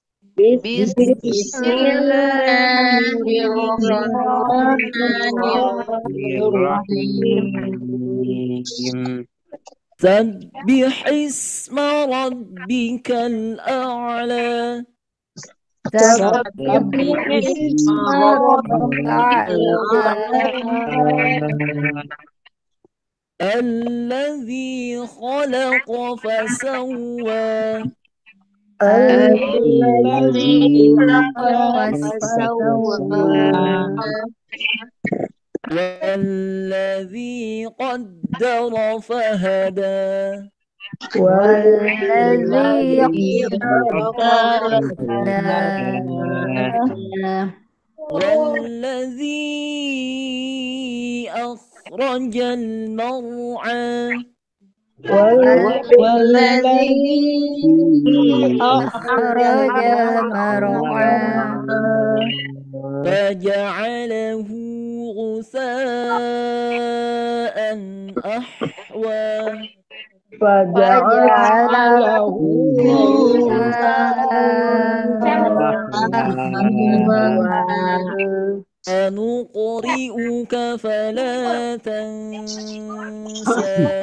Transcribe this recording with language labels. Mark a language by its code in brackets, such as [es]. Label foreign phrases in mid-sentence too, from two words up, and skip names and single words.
[ar] Bismillahirrahmanirrahim. سبح اسم ربك الأعلى. سبح اسم ربك الأعلى. الذي خلق فسوى. الذي خلق فسوى. والذي قدر فهدى. والذي قدر فهدى. والذي أخرج المرعى. والذي أخرج المرعى. فجعله غثاء أحوى. Faja'alahu سنقرئك فلا تنسى.